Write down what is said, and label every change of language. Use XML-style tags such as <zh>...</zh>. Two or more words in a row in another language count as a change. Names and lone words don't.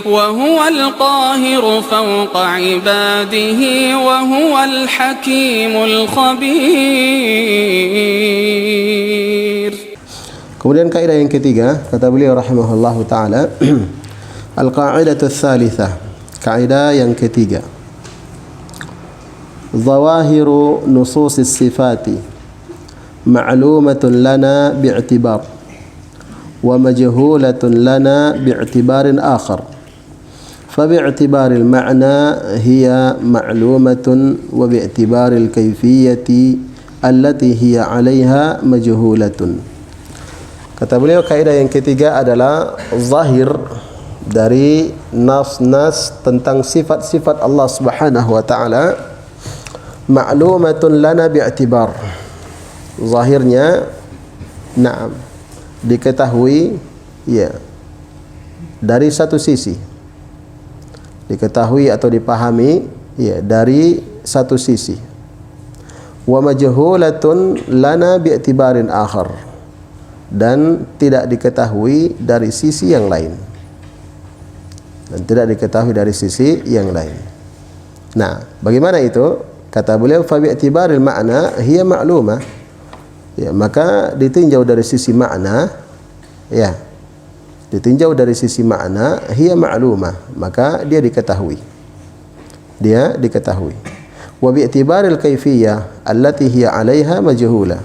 <ar>وهو القاهر فوق عباده وهو الحكيم الخبير.</ar> <id>Kemudian kaidah yang ketiga, kata beliau</id> <ar>رحمه الله تعالى, القاعدة الثالثة,</ar> <id>kaidah yang ketiga,</id> <ar>ظواهر نصوص الصفات معلومة لنا باعتبار ومجهولة لنا باعتبار آخر. فباعتبار المعنى هي معلومة وباعتبار الكيفية التي هي عليها مجهولة.</ar> <id>Kata beliau kaidah yang ketiga adalah zahir dari nas-nas tentang sifat-sifat Allah</id> <ar>سبحانه وتعالى معلومة لنا باعتبار.</ar> <id>Zahirnya na'am diketahui ya dari satu sisi. Diketahui atau dipahami ya dari satu sisi.</id> <ar>ومجهولة لنا باعتبار آخر.</ar> <id>Dan tidak diketahui dari sisi yang lain. Dan tidak diketahui dari sisi yang lain. Nah, bagaimana itu? Kata beliau,</id> <ar>فباعتبار المعنى هي معلومة.</ar> <id>Ya, maka ditinjau dari sisi makna, ya. Ditinjau dari sisi makna</id> <ar>هي معلومة,</ar> <id>maka dia diketahui. Dia diketahui.</id> <ar>وباعتبار الكيفية التي هي عليها مجهولة.</ar>